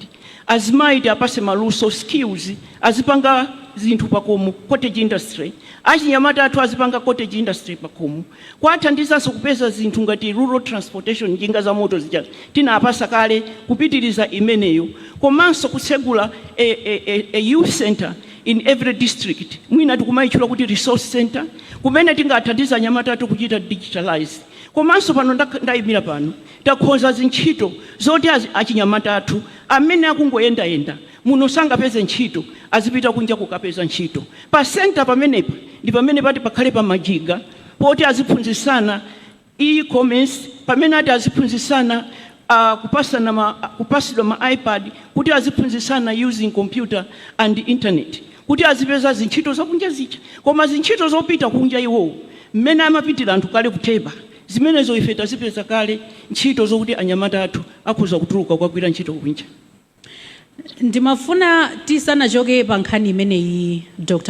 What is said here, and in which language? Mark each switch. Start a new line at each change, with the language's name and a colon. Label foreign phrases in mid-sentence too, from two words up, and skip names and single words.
Nyanja: Azimayi tiapase maluso skills, azipanga zinthu pakomo,
English: cottage industry.
Nyanja: Achinyamata athu azipanga
English: cottage industry
Nyanja: pakomo. Kwathandizanso kupeza zinthu ngati
English: rural transportation,
Nyanja: njinga za moto zija tinapasa kale kupitiriza imeneyo. Komanso kutsegula a
English: youth center in every district.
Nyanja: Mwina tikumayitchula kuti
English: resource center
Nyanja: kumene tingathandiza anyamata athu kuchita digitalize. Komanso pano ndayimira pano takhoza zintchito zoti achinyamata athu amene akungoyendayenda muno sangapeze ntchito azipita kunja kukapeza ntchito. Pa center pamenepa ndi pamene pati pakhale pa majiga poti aziphunzisana e-commerce, pamene ati aziphunzisana kupasidwa ma iPad, kuti aziphunzisana
English: using computer and internet,
Nyanja: kuti azipeza zintchito zakunja zija. Koma zintchito zopita kunja iwo mmene amapitira anthu kale kuteba zimenezo ife tazipeza kale ntchito zokuti anyamata athu akhoza kutuluka kukagwira ntchito kunja. Ndimafuna tisanachoke pa nkhani imeneyi Dr.